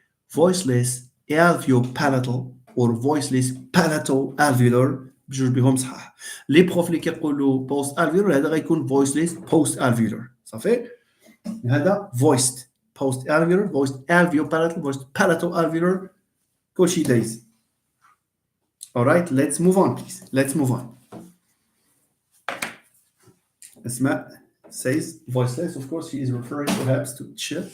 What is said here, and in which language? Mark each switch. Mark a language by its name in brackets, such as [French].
[English] Voiceless alveopalatal or voiceless palatal alveolar [Arabic] بجوج بهم صحاح. لي بروف اللي كيقولوا post alveolar هذا غيكون voiceless post alveolar. صافي؟ هذا [English] voiced post alveolar, voiced alveopalatal, voiced palatal alveolar. [Arabic] كلشي دايز. [English] All right, let's move on, please. Let's move on. Asma says voiceless. Of course, she is referring perhaps to ch.